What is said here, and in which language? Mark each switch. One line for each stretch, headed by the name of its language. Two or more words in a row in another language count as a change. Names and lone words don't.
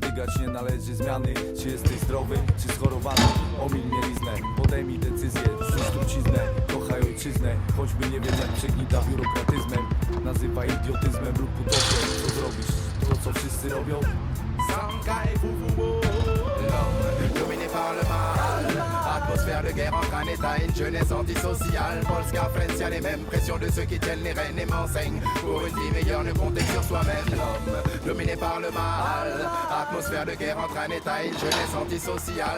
Polish: Dygać nie należy zmiany, czy jesteś zdrowy, czy schorowany. Omiń mieliznę, podejmij decyzję, rzuć truciznę, kochaj ojczyznę. Choćby nie wiem jak przegnita biurokratyzmem, nazywaj idiotyzmem lub utopią. Co zrobisz? To co wszyscy robią? Sankaj Fufubo.
French: L'homme dominé par le mal, atmosphère de guerre entre un état et une jeunesse antisociale. Polska Friends, y'a les mêmes pressions de ceux qui tiennent les rênes et m'enseignent. Pour une vie meilleure, ne comptez que sur soi-même. L'homme dominé par le mal, atmosphère de guerre entre un état et une jeunesse antisociale.